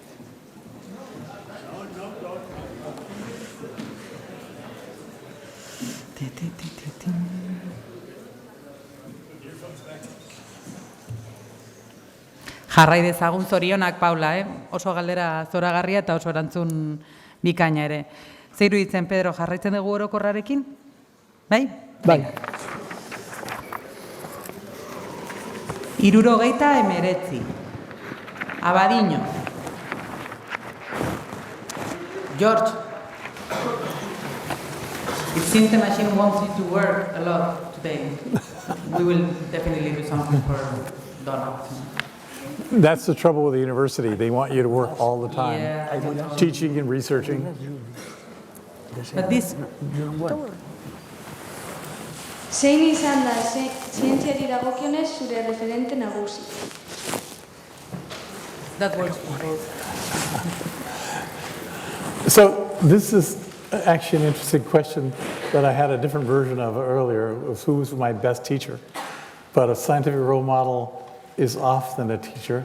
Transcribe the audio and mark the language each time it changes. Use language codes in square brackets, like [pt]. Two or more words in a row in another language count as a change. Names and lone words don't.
[eu] Jarrai dezagun, zorionak, Paula, oso galdera zoragarria eta oso erantzun bikaina ere. Zeiru ditzen, Pedro, jarraitzen dugu orokorrarekin? Bai? Bai. 69. Abadiño. George. [en] It seems the machine wants you to work a lot today. We will definitely do something for Donna. That's the trouble with the university. They want you to work all the time, Yeah. teaching and researching. But this... [eu] Zein izan da zientziari dagokionez zure referente nagusi? [en] That works. So this is actually an interesting question that I had a different version of earlier, of who was my best teacher. But a scientific role model is often a teacher.